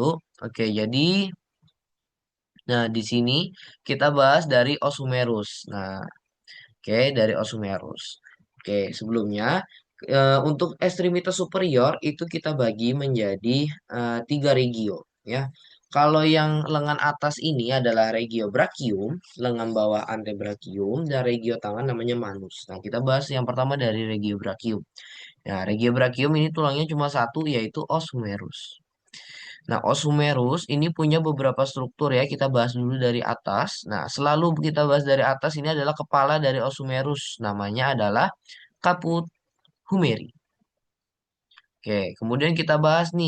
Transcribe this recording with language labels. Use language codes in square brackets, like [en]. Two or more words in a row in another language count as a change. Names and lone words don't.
[id] Oke, jadi, nah di sini kita bahas dari [la] os humerus. [id] Nah, oke, dari [la] os humerus. [id] Oke, sebelumnya, untuk ekstremitas superior itu kita bagi menjadi tiga regio, ya. Kalau yang lengan atas ini adalah [la] regio brachium, [id] lengan bawah antebrachium, dan regio tangan namanya manus. Nah, kita bahas yang pertama dari [la] regio brachium. [id] Nah, [la] regio brachium [id] ini tulangnya cuma satu, yaitu [la] os humerus. [id] Nah, [la] os humerus [id] ini punya beberapa struktur ya. Kita bahas dulu dari atas. Nah, selalu kita bahas dari atas ini adalah kepala dari [la] os humerus. [id] Namanya adalah [la] caput humeri. [id] Oke, kemudian kita bahas nih.